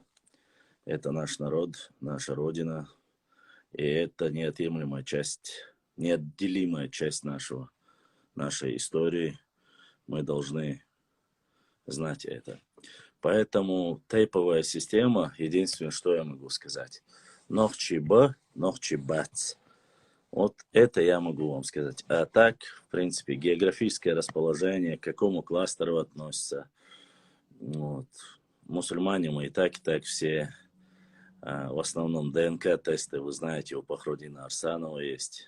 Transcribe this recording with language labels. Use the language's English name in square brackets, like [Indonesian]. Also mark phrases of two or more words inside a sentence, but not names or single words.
[Russian] Это наш народ, наша родина. И это неотъемлемая часть, неотделимая часть нашей истории. Мы должны знать это. Поэтому тейповая система, единственное, что я могу сказать. [Chechen] Нохчи ба, нохчи бац. [Russian] Вот это я могу вам сказать. А так, в принципе, географическое расположение, к какому кластеру относится. Вот. Мусульмане мы и так все. В основном ДНК-тесты, вы знаете, у Пахрудина Арсанова есть.